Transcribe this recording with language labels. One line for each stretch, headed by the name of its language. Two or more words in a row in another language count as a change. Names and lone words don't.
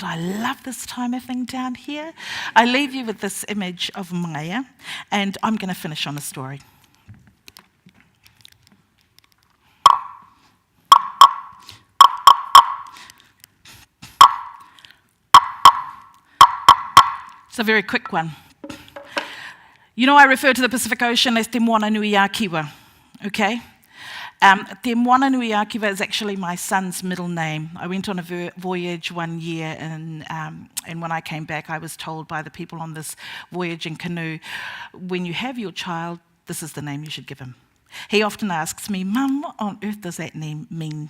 English: I love this timer thing down here. I leave you with this image of Maya, and I'm going to finish on a story. It's a very quick one. You know, I refer to the Pacific Ocean as Te Moana Nui a Kiwa, okay? Te Moana Nui a Kiwa is actually my son's middle name. I went on a voyage one year, and when I came back, I was told by the people on this voyage in canoe, when you have your child, this is the name you should give him. He often asks me, Mum, what on earth does that name mean?